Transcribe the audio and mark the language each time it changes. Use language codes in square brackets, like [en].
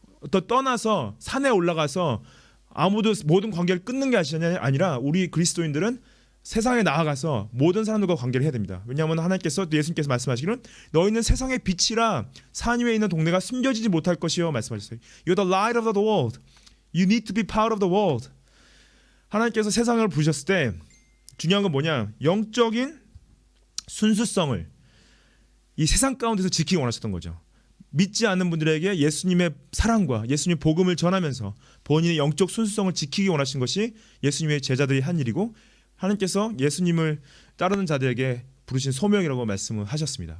[ko] 또 떠나서 산에 올라가서 아무도 모든 관계를 끊는 게 아니라 우리 그리스도인들은 세상에 나아가서 모든 사람들과 관계를 해야 됩니다. 왜냐하면 하나님께서 예수님께서 말씀하시기는 너희는 세상의 빛이라 산 위에 있는 동네가 숨겨지지 못할 것이요 말씀하셨어요. [en] You're the light of the world. You need to be part of the world. [ko] 하나님께서 세상을 부르셨을 때 중요한 건 뭐냐? 영적인 순수성을 이 세상 가운데서 지키기 원하셨던 거죠. 믿지 않는 분들에게 예수님의 사랑과 예수님의 복음을 전하면서 본인의 영적 순수성을 지키기 원하신 것이 예수님의 제자들이 한 일이고 하나님께서 예수님을 따르는 자들에게 부르신 소명이라고 말씀을 하셨습니다.